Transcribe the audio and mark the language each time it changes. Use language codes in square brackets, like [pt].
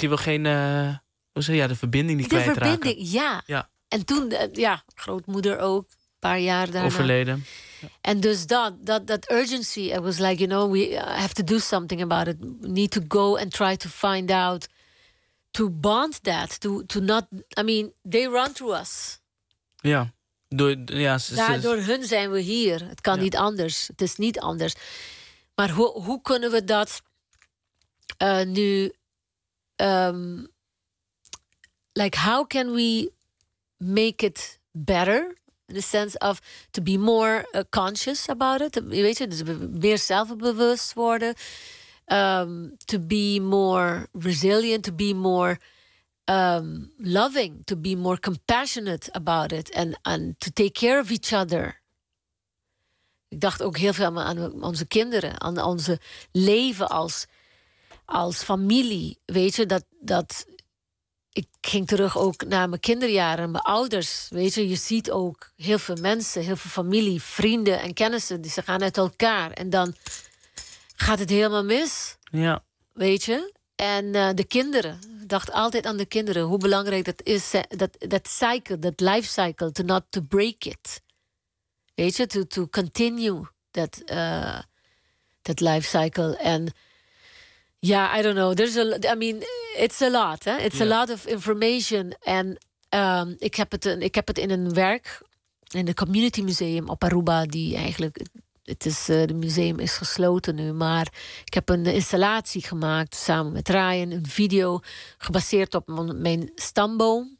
[nl] Je wil geen, de verbinding niet kwijtraken. De verbinding, ja. Ja. En toen, grootmoeder ook, een paar jaar daarna. Overleden. En dus dat [en] urgency, it was like, you know, we have to do something about it. We need to go and try to find out, to bond that, to not, I mean, they run through us. [nl] Ja. Door hun zijn we hier. Het kan niet anders. Het is niet anders. Maar hoe kunnen we dat nu... [en] like, how can we make it better? In the sense of to be more conscious about it. [nl] Weet je, dus meer zelfbewust worden. [en] To be more resilient. To be more... loving, to be more compassionate about it and to take care of each other. [nl] Ik dacht ook heel veel aan onze kinderen, aan onze leven als familie. Weet je, dat ik ging terug ook naar mijn kinderjaren, mijn ouders. Weet je ziet ook heel veel mensen, heel veel familie, vrienden en kennissen, die ze gaan uit elkaar en dan gaat het helemaal mis. Ja. Weet je? En de kinderen. Ik dacht altijd aan de kinderen. Hoe belangrijk dat is, dat cycle, dat [en] life cycle, to not to break it. [nl] Weet je, [en] to continue that life cycle. [nl] En ja, [en] I don't know. It's a lot. Eh? It's a lot of information. [nl] En ik heb het in een werk, in de Community Museum op Aruba, die eigenlijk... Het museum is gesloten nu, maar ik heb een installatie gemaakt samen met Ryan, een video gebaseerd op mijn stamboom.